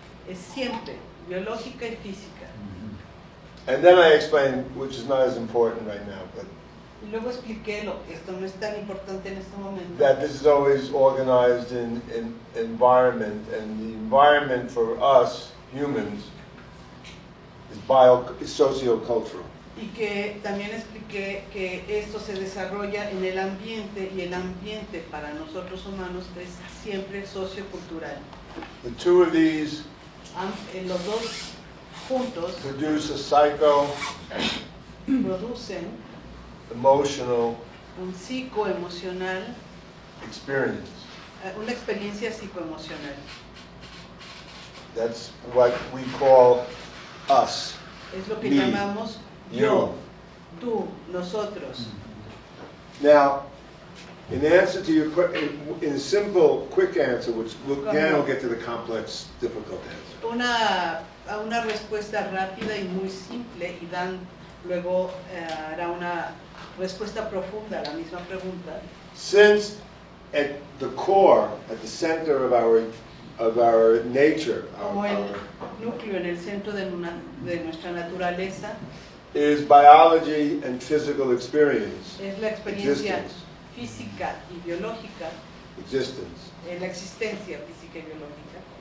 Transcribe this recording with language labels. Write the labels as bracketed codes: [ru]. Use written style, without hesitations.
[es] es siempre biológica y física. [en] And then I explained, which is not as important right now, but [es] Y luego expliqué lo que esto no es tan importante en este momento, [en] that this is always organized in environment, and the environment for us humans is sociocultural. [es] y que también expliqué que esto se desarrolla en el ambiente y el ambiente para nosotros humanos es siempre sociocultural. [en] The two of these [es] Los dos juntos [en] produce a [es] producen [en] emotional [es] un psicoemocional, [en] experience. [es] una experiencia psicoemocional. [en] That's what we call us. [es] Es lo que [en] Me, [es] llamamos [en] you. [es] yo, tú, nosotros. [en] Now, in answer to your question, in a simple, quick answer, which again will get to the complex, difficult answer. [es] Una respuesta rápida y muy simple y Dan luego hará una respuesta profunda a la misma pregunta. [en] Since at the core, at the center of our nature, [es] Como el núcleo en el centro de nuestra naturaleza [en] is biology and physical experience, [es] es la experiencia [en] existence, [es] física y biológica, [en] existence. [es] la existencia física y biológica.